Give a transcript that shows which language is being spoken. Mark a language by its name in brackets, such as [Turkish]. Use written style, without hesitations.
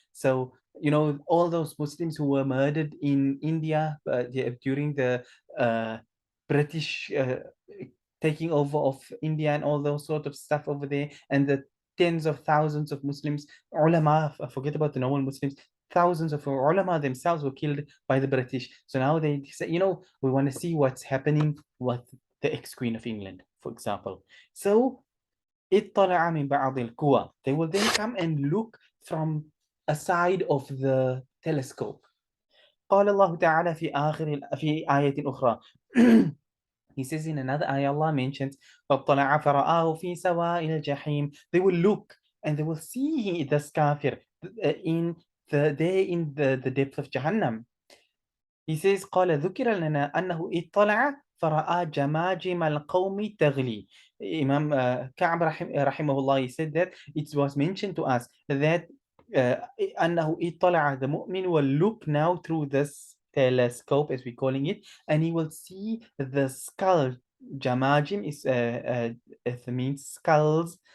[English] So, all those Muslims who were murdered in India during the British taking over of India and all those sort of stuff over there, and the tens of thousands of Muslims, ulama, forget about the normal Muslims, thousands of ulama themselves were killed by the British. So now they say, we want to see what's happening with the ex-Queen of England, for example. [Arabic] So اطلع من بعض القوى. [English] They will then come and look from a side of the telescope. [Arabic] قال الله تعالى في آية أخرى. [English] He says in another ayah, Allah mentions, [Arabic] فَاطَّلَعَ فَرَآهُ فِي سَوَاءِ الْجَحِيمِ. [English] They will look and they will see this kafir in the depth of Jahannam. He says, [Arabic] قال ذكر لنا أنه اطلع فرأى جماجم القوم تغلي. [English] Imam Ka'b rahimahullah, he said that it was mentioned to us that [Arabic] أنه اطلع, [English] the mu'min will look now through this telescope, as we're calling it, and he will see the skull. Jamajim is it means skulls.